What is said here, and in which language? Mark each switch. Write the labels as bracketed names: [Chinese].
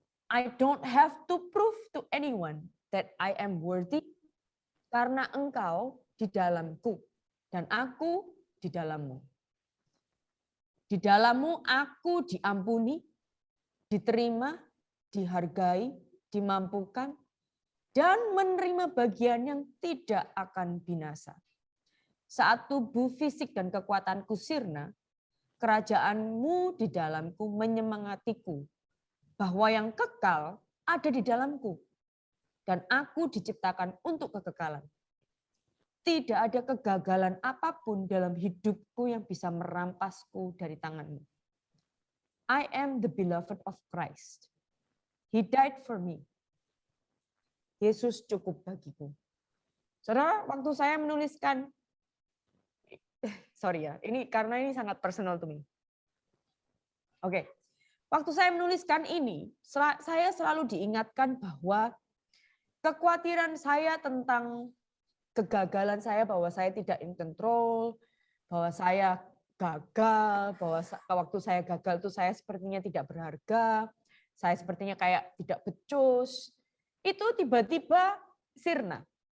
[English] I don't have to prove to anyone that I am worthy, [Indonesian] karena Engkau di dalamku dan aku di dalammu. Di dalammu aku diampuni, diterima, dihargai, dimampukan, dan menerima bagian yang tidak akan binasa. Saat tubuh fisik dan kekuatanku sirna, kerajaan-Mu di dalamku menyemangatiku bahwa yang kekal ada di dalamku, dan aku diciptakan untuk kekekalan. Tidak ada kegagalan apapun dalam hidupku yang bisa merampasku dari tangan-Mu. [English] I am the beloved of Christ. He died for me. [Indonesian] Yesus cukup bagiku. Saudara, waktu saya menuliskan, karena ini sangat [English] personal to me. [Indonesian] Oke. Waktu saya menuliskan ini, saya selalu diingatkan bahwa kekhawatiran saya tentang kegagalan saya, bahwa saya tidak [English] in control, [Indonesian] bahwa saya gagal, bahwa waktu saya gagal itu saya sepertinya tidak berharga, saya sepertinya kayak tidak becus, itu tiba-tiba sirna.